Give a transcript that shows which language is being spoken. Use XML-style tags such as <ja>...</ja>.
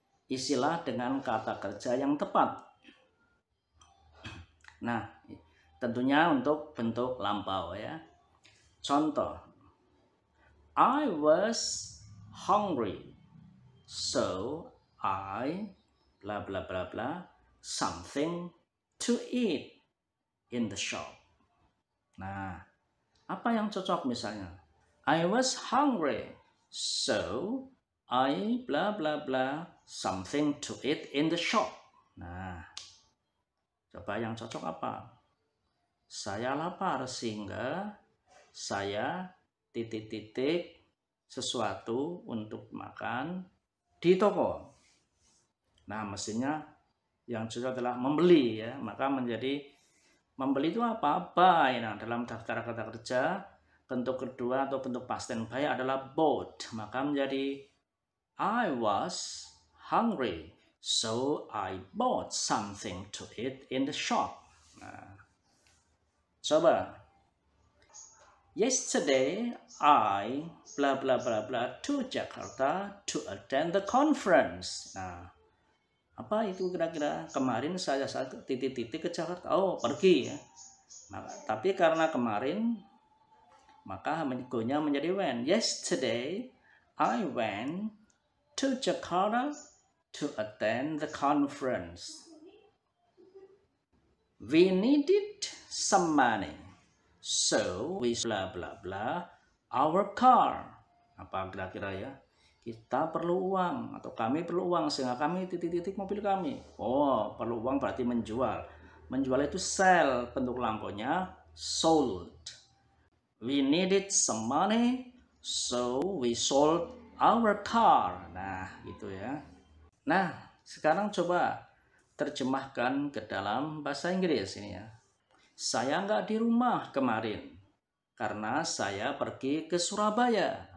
<id>Isilah dengan kata kerja yang tepat. Nah, tentunya untuk bentuk lampau ya. Contoh,</id> <en>I was hungry, so I bla bla bla bla something to eat in the shop.</en> <id>Nah, apa yang cocok misalnya?</id> <en>I was hungry, so I bla bla bla something to eat in the shop.</en> <id>Nah, coba yang cocok apa? Saya lapar sehingga saya titik-titik sesuatu untuk makan di toko. Nah, mestinya yang cocok adalah membeli ya. Maka menjadi membeli itu apa? Buy. Nah, dalam daftar kata kerja bentuk kedua atau bentuk past tense buy adalah bought. Maka menjadi</id> <en>I was hungry, so I bought something to eat in the shop.</en> <id>Nah, coba.</id> <en>Yesterday I bla bla bla bla to Jakarta to attend the conference.</en> <id>Nah, apa itu kira-kira? Kemarin saya titik-titik ke Jakarta. Oh, pergi ya. Nah, tapi karena kemarin maka go-nya menjadi went.</id> <en>Yesterday I went to Jakarta to attend the conference. We needed some money, so we bla bla bla our car.</en> <id>Apa kira-kira ya? Kita perlu uang atau kami perlu uang sehingga kami titik-titik mobil kami. Oh, perlu uang berarti menjual. Menjual itu sell, bentuk lampaunya sold.</id> <en>We needed some money, so we sold our car.</en> <id>Nah, gitu ya. Nah, sekarang coba terjemahkan ke dalam bahasa Inggris ini ya. Saya nggak di rumah kemarin karena saya pergi ke Surabaya.</id>